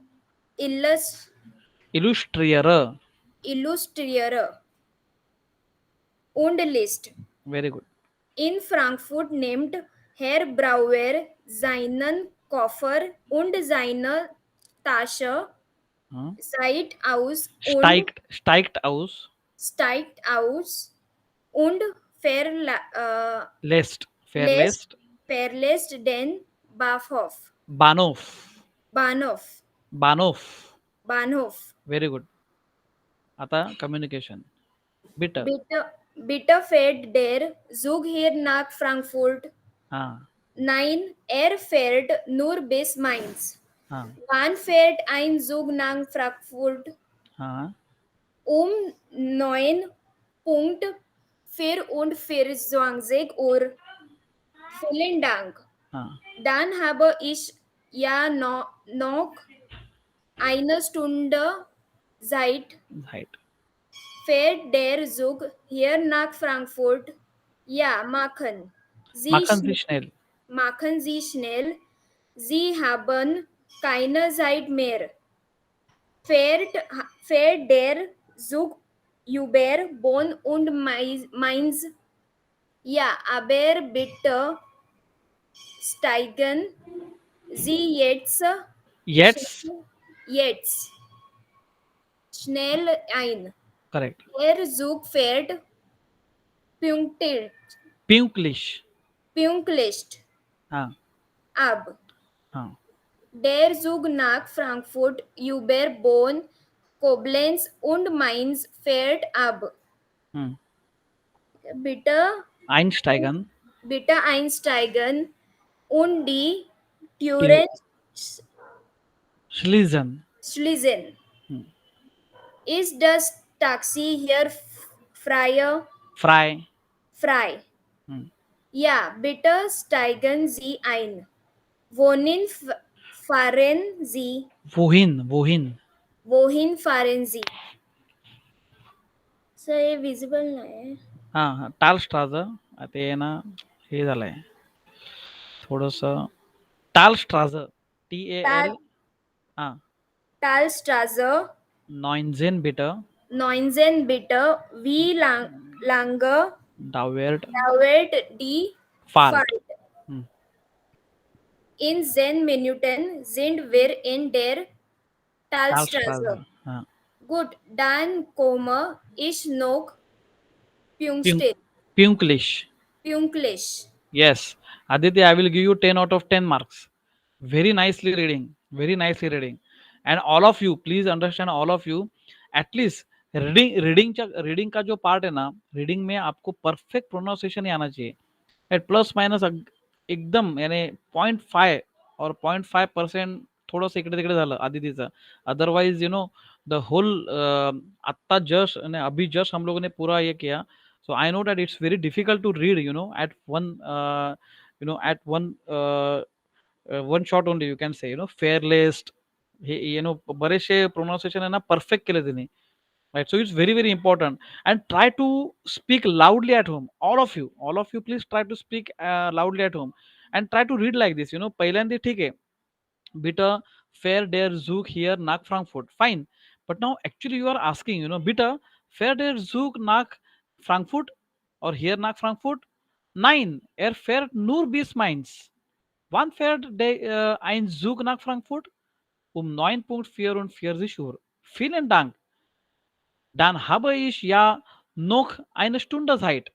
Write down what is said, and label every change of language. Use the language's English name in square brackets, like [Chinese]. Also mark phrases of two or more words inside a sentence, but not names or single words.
[German] Illustriere Illustriere und liest. [English] very good. [German] In Frankfurt nimmt Herr Brauer seinen Koffer und seine Tasche steigt aus und verlässt den Bahnhof. [English] very good. [German] आता कम्युनिकेशन Bitte fährt der Zug hier nach Frankfurt. हा 9. Er fährt nur bis Mainz. हाँ Wann fährt ein Zug nach Frankfurt? हाँ 9:24 Uhr. Vielen Dank. हाँ Dann habe ich ja noch eine Stunde Zeit. [English] राइट [German] Fährt der Zug hier nach Frankfurt? Ja, machen. Machen Sie schnell Machen Sie schnell. Sie haben keine Zeit mehr. Fährt der Zug über Bonn und Mainz? Ja, aber bitte steigen Sie jetzt येट्स schnell ein. [English] करेक्ट [German] Der Zug fährt pünktlich. pünktlich हाँ Ab. हाँ Der Zug nach Frankfurt über Bonn, Koblenz und Mainz fährt ab. Bitte, einsteigen bitte einsteigen und die Türen schließen schließen. Hm. Ist das Taxi hier frei frei? Hm. Ja, bitte steigen Sie ein. Wohin fahren Sie? wohin Wohin fahren Sie? [Marathi] सर हे विजिबल नाही. हां हां टाल स्ट्राझ ते ना हे झालंय थोडस टाल स्ट्राझ TAL हां [German] Talstraße, neunzehn bitte 19 bitte. Wie lange dauert dauert die Fahrt Fahrt? Hm. In 10 Minuten sind wir in der टाल Talstraße. स्ट्राझ हां Gut, dann komme ich noch pünktlich. [English] पिंकलिश Yes, Aditya, I will give you 10 out of 10 marks. Very nicely reading. Very nicely reading. And all of you, please understand, all of you, at least [Hindi] रीडिंग का जो पार्ट है ना, रीडिंग में आपको [English] perfect pronunciation [Hindi] ही आना चाहिए. [English] at plus minus [Marathi] एकदम यानी 0.5 और 0.5% थोडंसं इकडे तिकडे झालं आदितीचं. [English] otherwise the whole [Hindi] आत्ता जस्ट अभी जस्ट हम लोगों ने पूरा ये किया. [English] So I know that it's very difficult to read, at one shot only, you can say, [Marathi] fairless, बरेचसे pronunciation आहे ना perfect केले त्यांनी, [English] right? So it's very, very important. And try to speak loudly at home. All of you, please try to speak loudly at home and try to read like this. [Marathi] पहिल्यांदा ठीक आहे, [German] bitte fair der Zug hier nach Frankfurt. [English] Fine. But now actually you are asking, [German] bitte fair der Zug nach Frankfurt [English] or [German] hier nach Frankfurt? Nein, er fährt nur bis Mainz. Wann fährt ein Zug nach Frankfurt? Um 9:44 Uhr. Vielen Dank. Dann habe ich ja noch eine Stunde Zeit.